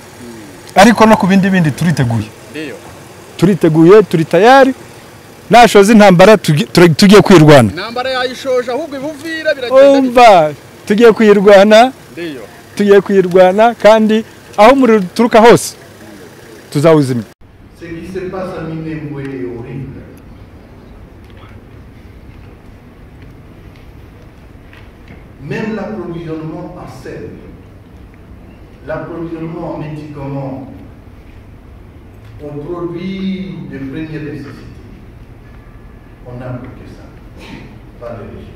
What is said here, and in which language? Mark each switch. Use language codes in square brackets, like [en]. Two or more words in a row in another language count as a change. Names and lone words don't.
[rw] Ariko no ku bindi turiteguye. Turiteguye, turi tayari. Nashoza intambara tugiye kwirwana. Intambara yayishoje ahubwo Ibuvira biragenda. Umva, tugiye kwirwana. Ndiyo. Tugiye kwirwana kandi aho muri turuka hose tuzawuzimya. [fr] Ce qui se passe à Minembwe est horrible. Même l'approvisionnement en sel, l'approvisionnement en médicaments, aux produits de première nécessité, on n'a plus que ça, pas de régime.